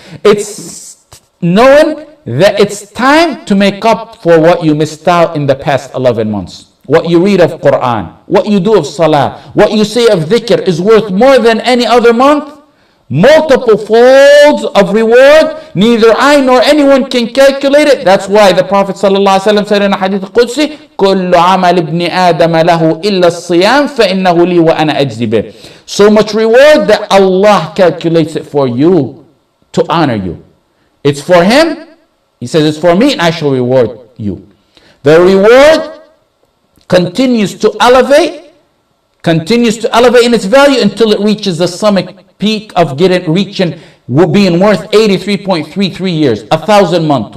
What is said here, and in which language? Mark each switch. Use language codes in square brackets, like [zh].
[en] It's knowing that it's time to make up for what you missed out in the past 11 months. What you read of Quran, what you do of Salah, what you say of dhikr is worth more than any other month. Multiple folds of reward. Neither I nor anyone can calculate it. That's why the Prophet ﷺ said in a hadith Qudsi, [ar] كُلُّ عَمَلِ ابْنِ آدَمَ لَهُ إِلَّا الصِّيَامِ فَإِنَّهُ لِي وَأَنَا أَجْزِي بِهِ. [en] So much reward that Allah calculates it for you to honor you. It's for Him. He says it's for me and I shall reward you. The reward continues to elevate in its value until it reaches the summit peak of being worth 83.33 years, 1,000 months.